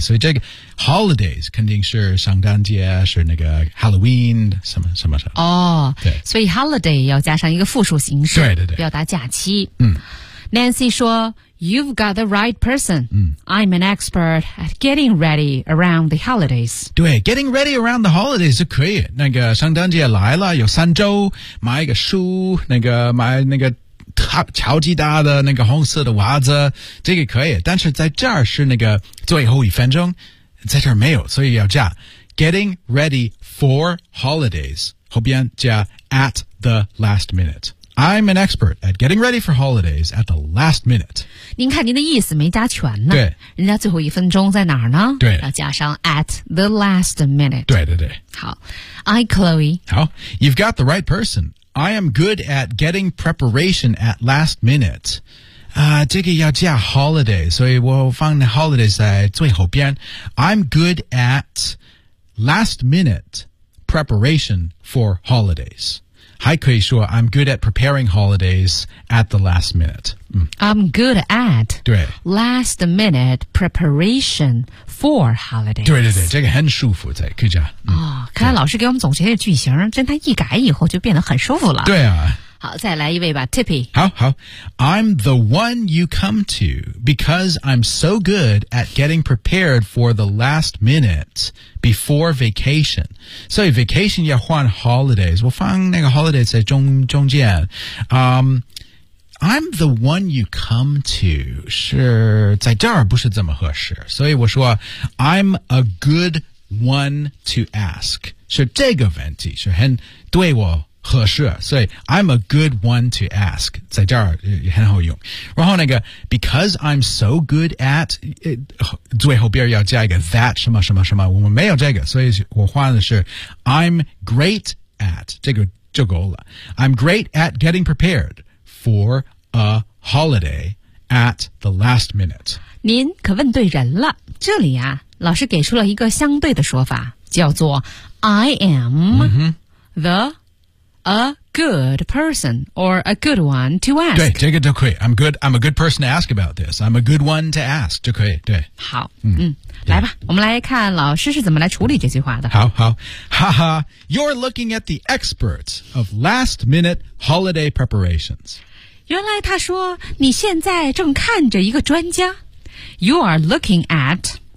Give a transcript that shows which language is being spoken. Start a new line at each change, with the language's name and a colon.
Chinese: 所以这个 holidays 肯定是圣诞节，是那个 Halloween, 什么什么什么。哦、oh, ，所以 holiday 要加上一个复数形式，对对对，表达假期。嗯
English: ，Nancy 说。You've got the right person.、
Chinese: 嗯、
English: I'm an expert at getting ready around the holidays. 对 ,getting ready around the holidays
Chinese: 是可以。那个圣诞节来了有三周买一个书那个买那个乔吉达的那个红色的袜子这个可以。但是在这儿是那个最后一分钟在这儿没有所以要加
English: getting ready for holidays.
Chinese: 后边加
English: at the last minute. I'm an expert at getting ready for holidays at the last minute.
Chinese: 您看您的意思没加全呢。对。人家最后一分钟在哪儿呢对。要加上
English: at the last minute.
Chinese: 对对对。
English: 好。I, Chloe. 好。You've got the right person. I am good at getting preparation at last minute.
Chinese: 这个要加 holiday, 所以我放 holiday 在最后边。
English: I'm good at last minute preparation for holidays. 还可以说 I'm good at preparing holidays at the last minute.、嗯、I'm good at
Chinese: 对
English: last minute preparation for holidays.
Chinese: 对对对这个很舒服在可以讲、嗯哦、看来老师给我们总结的句型真的一改以后就变得很舒服了。对啊。好再来一位吧 Tippy。好好。
English: I'm the one you come to because I'm so good at getting prepared for the last minute. Before vacation.
Chinese: 所以
English: vacation
Chinese: 要换
English: holidays.
Chinese: 我放那个
English: holidays
Chinese: 在中间。
English: I'm the one you come to.
Chinese: 是在这儿不是这么合适。所以我说
English: I'm a good one to ask.
Chinese: 是这个问题是很对我合适。所以
English: I'm a good one to ask.
Chinese: 在这儿很好用。然后那个
English: because I'm so good at,
Chinese: 最后边要加一个 that 什么什么什么我们没有这个。所以我换的是
English: I'm great at,
Chinese: 这个就够了。
English: I'm great at getting prepared for a holiday at the last minute.
Chinese: 您可问对人了。这里啊老师给出了一个相对的说法叫做
English: I am、 mm-hmm. theA good person or a good one to ask.
Chinese: 对这个就可以
English: I'm good, I'm a good person to ask about this. I'm a good one to ask.
Chinese: 就可以对。好 嗯, 嗯来吧我们来看老师是怎么来处理这句话的。
English: 好好。哈哈 You're looking at the experts of last minute holiday preparations.
Chinese: 原来他说你现在正看着一个专家。
English: You are looking at,、